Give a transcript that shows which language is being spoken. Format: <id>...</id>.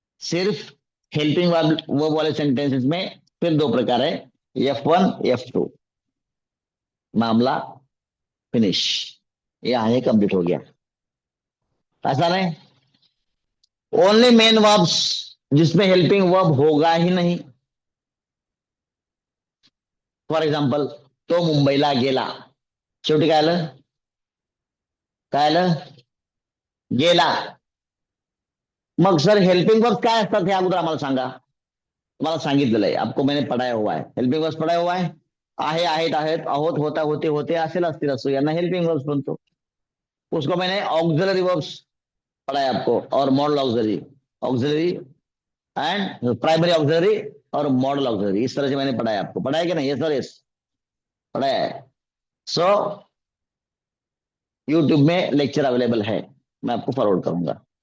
<hi>सिर्फ helping verb वो वाले सेंटेंसेस में फिर दो प्रकार है, F1 F2। मामला फिनिश, यहाँ ये कंप्लीट हो गया। ऐसा नहीं, ओनली मेन वर्ब्स जिसमें हेल्पिंग वर्ब होगा ही नहीं।</hi> <mr>फॉर एग्जाम्पल, तो मुंबईला गेला, शेवटी काय आलं? काय आलं? गेला. मग सर हेल्पिंग वर्ब काय असतात हे अगोदर आम्हाला सांगा. तुम्हाला सांगितलेलं आहे,</mr> <hi>आपको मैंने पढ़ाया हुआ है, हेल्पिंग वर्ब्स पढ़ाया हुआ है.</hi> <mr>आहे, आहेत, आहेत, आहोत, होता, होते, होते, असेल, असतील, असो, यांना हेल्पिंग वर्ब्स म्हणतो.</mr> <hi>उसको मैंने ऑक्सिलरी वर्ब्स पढ़ाया आपको, और model auxiliary, auxiliary and primary auxiliary और मॉडल ऑक्सिलरी, इस तरह से मैंने पढ़ाया आपको। पढ़ाया कि नहीं? ये सर, यस पढ़ाया है। सो यूट्यूब में लेक्चर अवेलेबल है, मैं आपको फॉरवर्ड करूंगा।</hi>